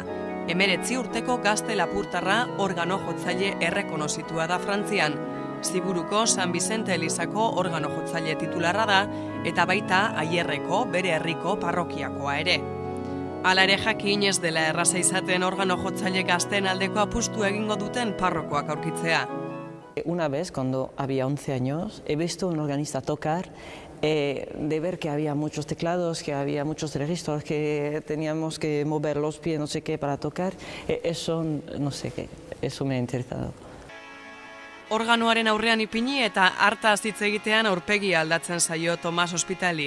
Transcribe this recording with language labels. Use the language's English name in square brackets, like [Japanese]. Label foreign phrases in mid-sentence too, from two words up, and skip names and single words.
[Basque] 19 urteko gazte lapurtarra organo jotzaile errekonozitua da Frantzian. Ziburuko San Bizente Elizako organo jotzaile titularra da eta baita Aierreko bere herriko parrokiakoa ere. Hala ere jakin ez dela erraza izaten organo jotzaile gazteen aldeko apustu egingo duten parrokoak aurkitzea. [Spanish] Una vez, cuando había 11 años, he visto un organista tocar, de ver que había muchos teclados, que había muchos registros, que teníamos que mover los pies, no sé qué, para tocar. Eso, no sé qué, eso me ha interesado. [Basque] Organoaren aurrean ipini eta hartaz hitz egitean aurpegi aldatzen zaio Tomas Hospitali.